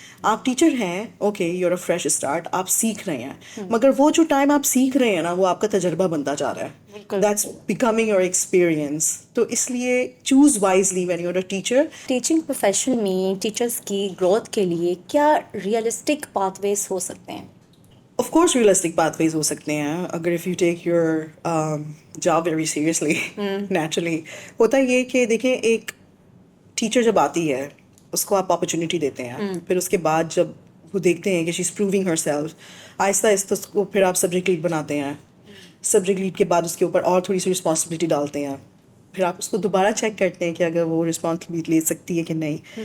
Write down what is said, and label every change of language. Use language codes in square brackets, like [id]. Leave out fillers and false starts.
[hi] आप टीचर हैं, okay, you're a fresh start, आप सीख रहे हैं, मगर वो जो टाइम आप सीख रहे हैं ना, वो आपका तजर्बा बनता जा रहा है. [en] That's becoming your experience. तो इसलिए choose wisely when you're a teacher. [hi] Teaching profession में टीचर्स की ग्रोथ के लिए क्या रियलिस्टिक पाथवेज हो सकते हैं? [en] Of course, realistic pathways हो सकते हैं अगर if you take your job very seriously. [hi] Naturally होता ये कि देखें, एक टीचर जब आती है उसको आप अपॉर्चुनिटी देते हैं, फिर उसके बाद जब वो देखते हैं कि she is proving हर self, Aahista Aahista उसको फिर आप सब्जेक्ट लीड बनाते हैं. सब्जेक्ट लीड के बाद उसके ऊपर और थोड़ी सी रिस्पॉन्सिबिलिटी डालते हैं, फिर आप उसको दोबारा चेक करते हैं कि अगर वो रिस्पॉन्सिबिलिटी ले सकती है कि नहीं.